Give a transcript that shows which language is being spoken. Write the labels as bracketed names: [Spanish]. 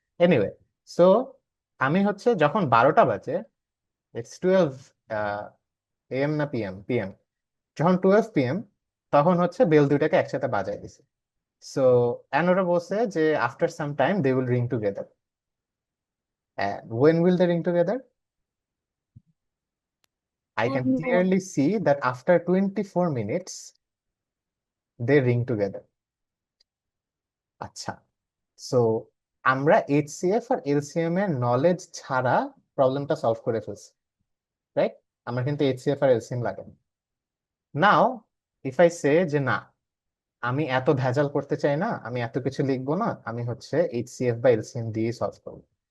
[Bangla] Anyway, so আমি হচ্ছে যখন 12টা বাজে, ইটস 12 এম না পিএম? পিএম। যখন 12 PM, তখন হচ্ছে বেল দুইটাকে একসাথে বাজায় দিছে। [English] so and [Bangla] ওরা বলছে যে [English] After some time they will ring together. When will they ring together? I can And no. clearly see that after 24 minutes, they ring together. [Bangla] আচ্ছা, সো আমরা এইচসিএফ আর এলসিএম এর নলেজ ছাড়া প্রবলেমটা সলভ করে ফেলছি, রাইট? আমরা কিন্তু এইচসিএফ আর LCM লাগে না। [English] now if I say [Bangla] যে না, আমি এত ভেজাল করতে চাই না, আমি এত কিছু লিখবো না, আমি হচ্ছে এইচসিএফ বা এলসিএম দিয়ে সলভ করবো।